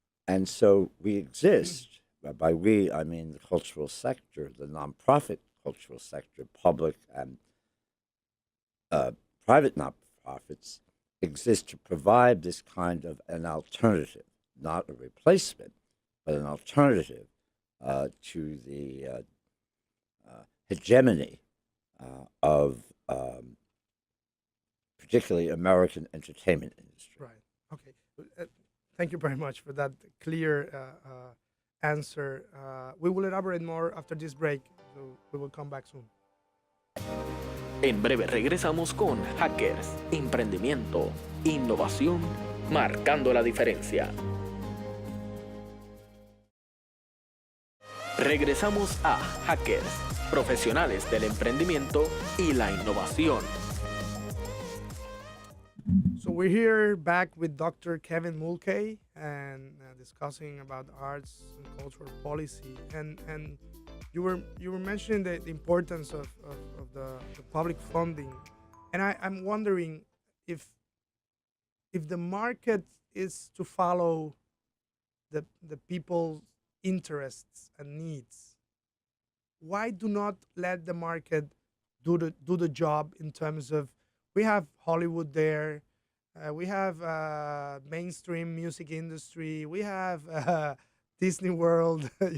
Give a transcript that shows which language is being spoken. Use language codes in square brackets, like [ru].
[en] And so we exist. By we, I mean the cultural sector, the nonprofit cultural sector, public and private nonprofits exist to provide this kind of an alternative, not a replacement, but an alternative to the hegemony of particularly American entertainment industry. Right. Okay. Thank you very much for that clear answer. We will elaborate more after this break, so we will come back soon. [es] En breve regresamos con Jáquers, emprendimiento, innovación, marcando la diferencia. Regresamos a Jáquers, profesionales del emprendimiento y la innovación. [en] So we're here back with Dr. Kevin Mulcahy and discussing about arts and cultural policy. And you were mentioning the importance of the public funding, and I'm wondering if the market is to follow the people's interests and needs, why do not let the market do the job in terms of, we have Hollywood there, we have mainstream music industry, we have Disney World.